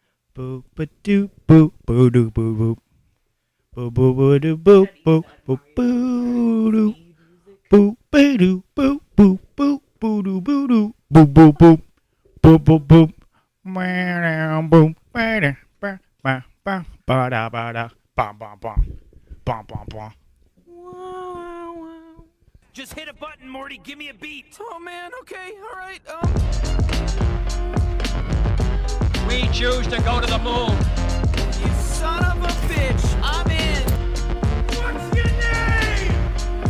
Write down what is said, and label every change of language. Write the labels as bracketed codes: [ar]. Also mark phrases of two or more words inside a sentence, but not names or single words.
[en] Boop ba doop boop boo doo boo boop. Boo boo boo doo boop boop boop boo doo. Boop ba doo boop boop boop boo doo boo doo. Boop boop boop boop boop boop. Boom ba da ba ba ba ba da ba da bum bum bum bum bum bum. Just hit a button, Morty. Give me a beat. Oh man, okay, all right. We choose to go to the moon. You son of a bitch, I'm in. What's your name?